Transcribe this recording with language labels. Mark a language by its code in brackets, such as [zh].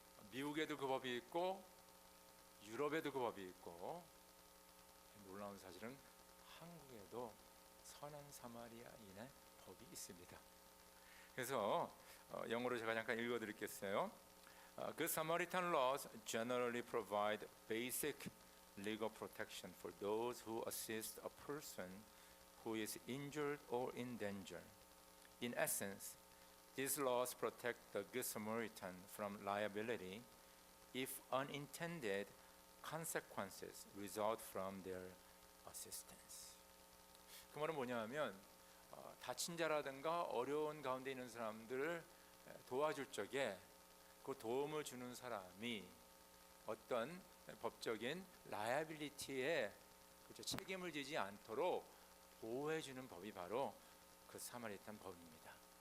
[ko] 미국에도 그 법이 있고 유럽에도 그 법이 있고 놀라운 사실은 한국에도 선한 사마리아인의 법이 있습니다. 그래서 영어로 제가 잠깐 읽어드리겠어요. [en] The Samaritan laws generally provide basic legal protection for those who assist a person who is injured or in danger. In essence, these laws protect the Good Samaritan from liability if unintended consequences result from their assistance. [ko] 그 말은 뭐냐면 다친 자라든가 어려운 가운데 있는 사람들을 도와줄 적에 그 도움을 주는 사람이 어떤 법적인 라이애빌리티에 책임을 지지 않도록 보호해주는 법이 바로 그 사마리탄 법입니다.